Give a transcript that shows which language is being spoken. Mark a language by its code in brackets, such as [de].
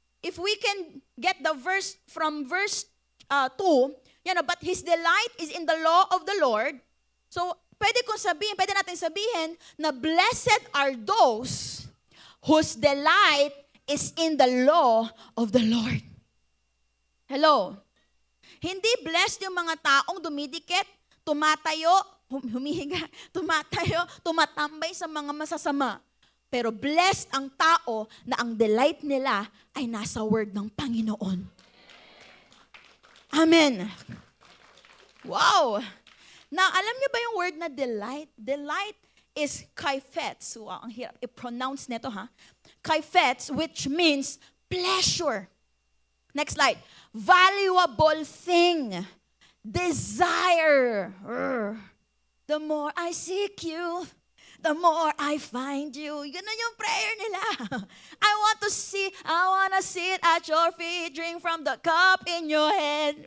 [en] If we can get the verse from verse 2, but His delight is in the law of the Lord. So, [tl] pwede natin sabihin na [en] blessed are those whose delight is in the law of the Lord. Hello? [tl] Hindi blessed yung mga taong dumidikit, tumatayo, humihiga, tumatambay sa mga masasama. Pero blessed ang tao na ang delight nila ay nasa word ng Panginoon. Amen. Wow. Now, alam niyo ba yung word na delight? [en] Delight is kaifets. [tl] Wow, ang hirap i-pronounce nito, ha? [en] Kaifets, which means pleasure. Next slide. Valuable thing. Desire. The more I seek you, the more I find you. [tl] Ganun yung prayer nila. [en] I want to sit at your feet, drink from the cup in your hand.